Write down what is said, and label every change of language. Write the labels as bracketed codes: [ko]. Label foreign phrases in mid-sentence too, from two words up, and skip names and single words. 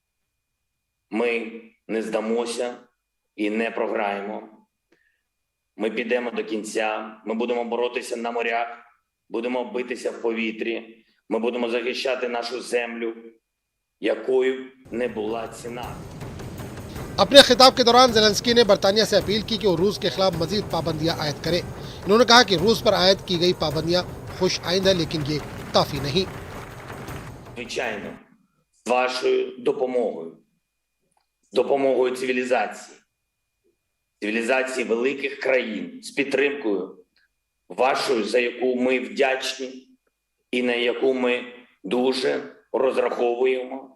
[uk] Ми не здамося і не програємо. Ми підемо до кінця, ми будемо боротися на морях, будемо битися в повітрі, ми будемо захищати нашу землю, якою не була ціна. [ur] اپنے خطاب کے دوران زیلنسکی نے برطانیہ سے اپیل کی کہ وہ روس کے خلاف مزید پابندیاں عائد کرے. انہوں نے کہا کہ روس پر عائد کی گئی پابندیاں خوش آئند ہے، لیکن یہ کافی نہیں. [uk] Звичайно, з вашою допомогою цивілізації великих країн, з підтримкою вашою, за яку ми вдячні і на яку ми дуже розраховуємо.